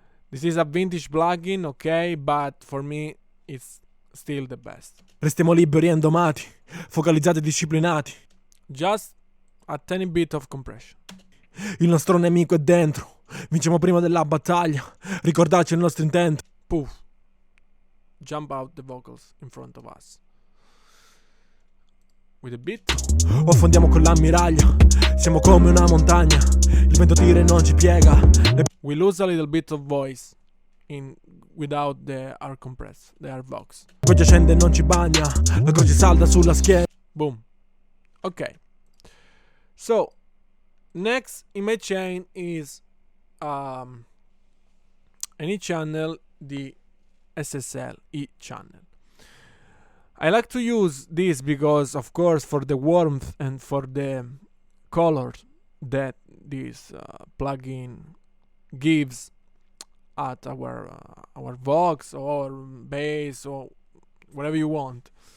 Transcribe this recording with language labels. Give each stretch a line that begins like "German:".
English: This is a vintage plugin, okay, but for me it's still the best.
Italian: Restiamo liberi e indomati, focalizzati e disciplinati.
English: Just a tiny bit of compression.
Italian: Il nostro nemico è dentro. Vinciamo prima della battaglia. Ricordarci il nostro intento. Poof.
English: Jump out the vocals in front of us. With a beat.
Italian: O affondiamo con l'ammiraglia. Siamo come una montagna. Il vento tira e non ci piega.
English: We lose a little bit of voice without the R compress, the R vox.
Italian: Poi scende e non ci bagna. La croce salda sulla schiena.
English: Boom. Okay. So next in my chain is an E channel, the SSL E channel. I like to use this because, of course, for the warmth and for the color that this plugin gives at our Vox or bass or whatever you want.